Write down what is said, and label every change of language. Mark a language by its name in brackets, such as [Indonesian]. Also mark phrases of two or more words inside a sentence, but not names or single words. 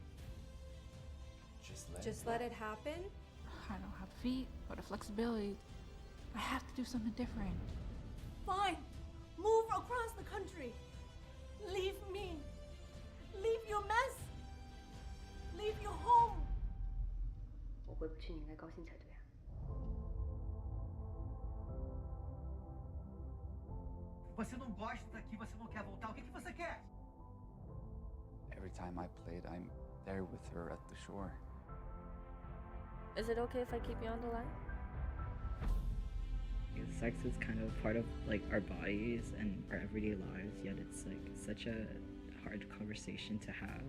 [English] Just let it happen? I don't have feet or the flexibility. I have to do something different. Fine. Move across the country. Leave me. Leave your mess. Leave your home. [Chinese] 我回不去，你应该高兴才对啊。 [Portuguese] Você não gosta daqui, você não quer voltar. O que você quer? [English] Every time I played, I'm there with her at the shore. Is it okay if I keep you on the line? Sex is kind of part of like our bodies and our everyday lives, yet it's like such a hard conversation to have.